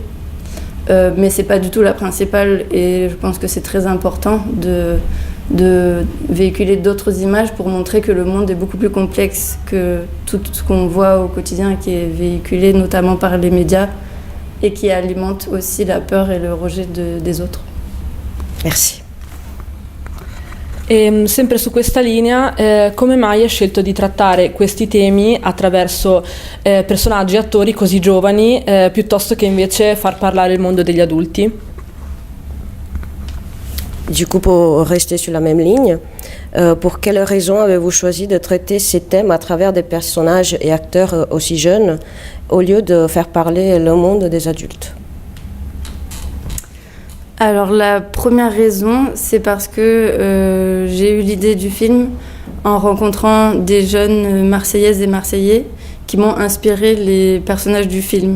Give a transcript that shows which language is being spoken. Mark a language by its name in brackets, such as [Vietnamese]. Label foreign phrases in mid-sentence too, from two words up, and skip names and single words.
[French] Mais c'est pas du tout la principale et je pense que c'est très important de véhiculer d'autres images pour montrer que le monde est beaucoup plus complexe que tout ce qu'on voit au quotidien qui est véhiculé notamment par les médias et qui alimente aussi la peur et le rejet des autres. Merci. [Italian] E sempre su questa linea, come mai hai scelto di trattare questi temi attraverso personaggi e attori così giovani piuttosto che invece far parlare il mondo degli adulti? [French] Du coup, pour rester sur la même ligne, pour quelles raisons avez-vous choisi de traiter ces thèmes à travers des personnages et acteurs aussi jeunes au lieu de faire parler le monde des adultes? Alors la première raison, c'est parce que j'ai eu l'idée du film en rencontrant des jeunes Marseillaises et Marseillais qui m'ont inspiré les personnages du film.